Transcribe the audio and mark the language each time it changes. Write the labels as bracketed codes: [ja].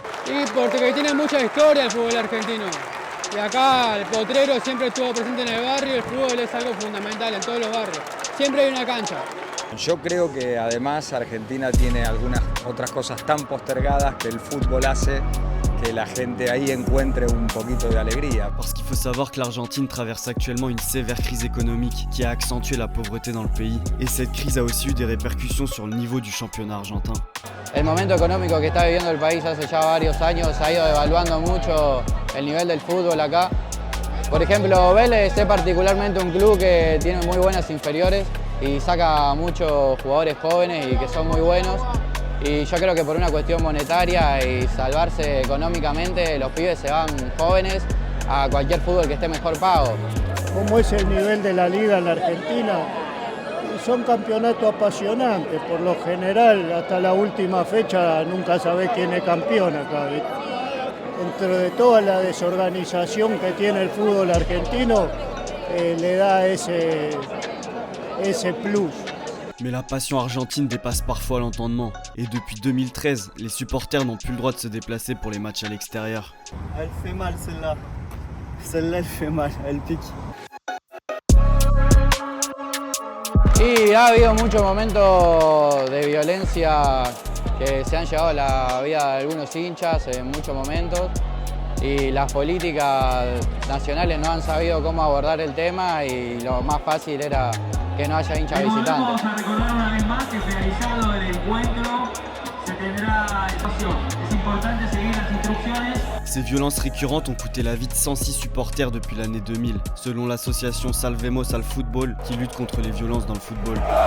[es] Y porque tiene mucha historia el fútbol argentino. Y acá el potrero siempre estuvo presente en el barrio, el fútbol es algo fundamental en todos los barrios. Siempre hay una cancha. Yo creo que además Argentina tiene algunas otras cosas tan postergadas que el fútbol hace que la gente ahí encuentre un poquito de alegría. [fr] Parce qu'il faut savoir que l'Argentine traverse actuellement une sévère crise économique qui a accentué la pauvreté dans le pays. Et cette crise a aussi eu des répercussions sur le niveau du championnat argentin. [es] El momento económico que está viviendo el país hace ya varios años ha ido devaluando mucho el nivel del fútbol acá. Por ejemplo, Vélez es particularmente un club que tiene muy buenas inferiores y saca muchos jugadores jóvenes y que son muy buenos. Y yo creo que por una cuestión monetaria y salvarse económicamente, los pibes se van jóvenes a cualquier fútbol que esté mejor pago. Como es el nivel de la liga en la Argentina, son campeonatos apasionantes. Por lo general, hasta la última fecha nunca sabés quién es campeón acá. Dentro de toda la desorganización que tiene el fútbol argentino, le da ese plus. [fr] Mais la passion argentine dépasse parfois l'entendement. Et depuis 2013, les supporters n'ont plus le droit de se déplacer pour les matchs à l'extérieur. Elle fait mal celle-là. Celle-là, elle fait mal, elle pique. [es] Y ha habido muchos momentos de violencia que se han llevado a la vida de algunos hinchas en muchos momentos. Y las políticas nacionales no han sabido cómo abordar el tema y lo más fácil era que no haya hinchas visitantes. Vamos a recordar una vez más que finalizado el encuentro se tendrá espacio. Es importante seguir las instrucciones. [fr] Ces violences récurrentes ont coûté la vie de 106 supporters depuis l'année 2000, selon l'association Salvemos al Fútbol qui lutte contre les violences dans le football.